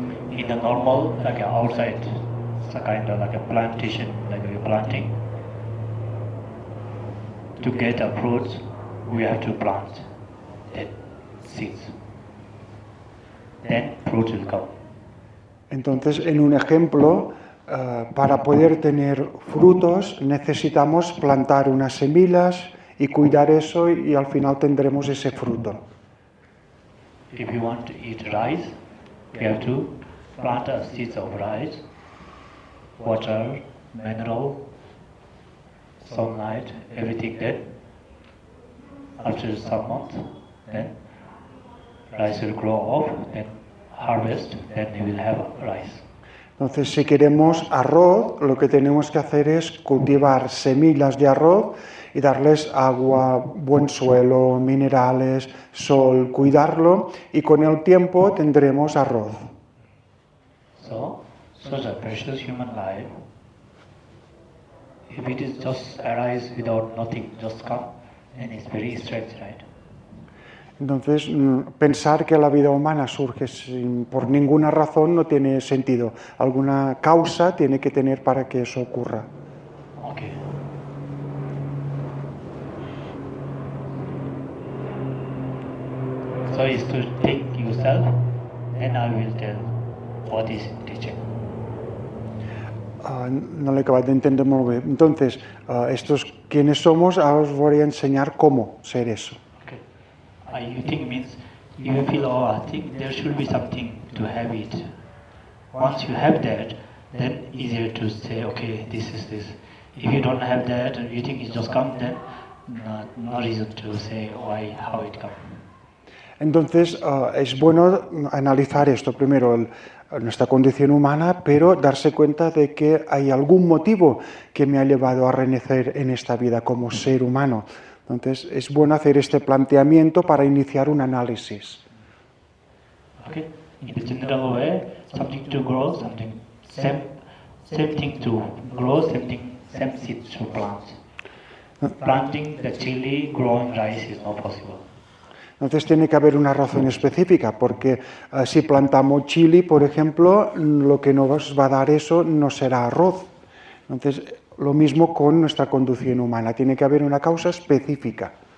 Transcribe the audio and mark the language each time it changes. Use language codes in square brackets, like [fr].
[en] In the normal, like outside, it's a kind of like a plantation, like we're planting. To get a fruit, we have to plant that seeds. Then fruit will come. [es] Entonces, en un ejemplo, para poder tener frutos necesitamos plantar unas semillas y cuidar eso y al final tendremos ese fruto. [en] If you want to eat rice, we have to plant a seeds of rice, water, mineral, sunlight, everything there. After some months, then rice will grow up, then harvest, then you will have rice. [es] Entonces, si queremos arroz, lo que tenemos que hacer es cultivar semillas de arroz y darles agua, buen suelo, minerales, sol, cuidarlo y con el tiempo tendremos arroz. [en] So the precious human life, if it is just arise without nothing, just come, then it's very strange, right? [es] Entonces, pensar que la vida humana surge por ninguna razón no tiene sentido. Alguna causa tiene que tener para que eso ocurra. [en] Okay. So is to think yourself, then I will tell what is teaching. [es] No le acabo de entender muy bien. Entonces, estos quiénes somos, ahora os voy a enseñar cómo ser eso. [en] You think means you feel, oh, I think there should be something to have it. Once you have that, then easier to say, okay, this is this. If you don't have that, and you think it just come, then no reason to say why, how it come. [es] Entonces, es bueno analizar esto primero, nuestra condición humana, pero darse cuenta de que hay algún motivo que me ha llevado a renacer en esta vida como ser humano. Entonces, es bueno hacer este planteamiento para iniciar un análisis. Okay. [en] In the general way, something to grow, something same thing to grow, same seed to plant. Planting the chili, growing rice is not possible. [es] Entonces tiene que haber una razón específica, porque si plantamos chili, por ejemplo, lo que nos va a dar eso no será arroz. Entonces, lo mismo con nuestra condición humana, tiene que haber una causa específica.